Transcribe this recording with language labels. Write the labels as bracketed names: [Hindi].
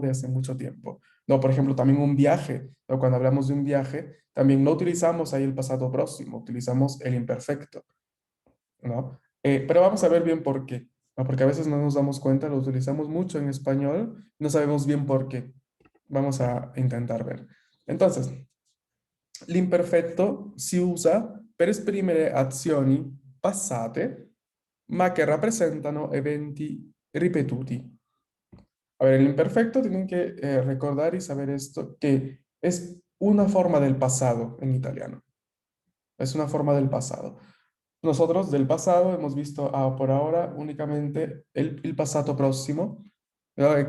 [Spanish] De hace mucho tiempo. No, por ejemplo, también un viaje, ¿no? Cuando hablamos de un viaje, también no utilizamos ahí el pasado próximo, utilizamos el imperfecto, ¿no? Pero vamos a ver bien por qué, ¿no? Porque a veces no nos damos cuenta, lo utilizamos mucho en español, no sabemos bien por qué. Vamos a intentar ver. [Italian] Entonces, l'imperfetto si usa per esprimere azioni passate, ma che rappresentano eventi ripetuti. [Spanish] A ver, el imperfecto tienen que recordar y saber esto, que es una forma del pasado en italiano. Es una forma del pasado. Nosotros del pasado hemos visto por ahora únicamente el pasado próximo, ¿verdad?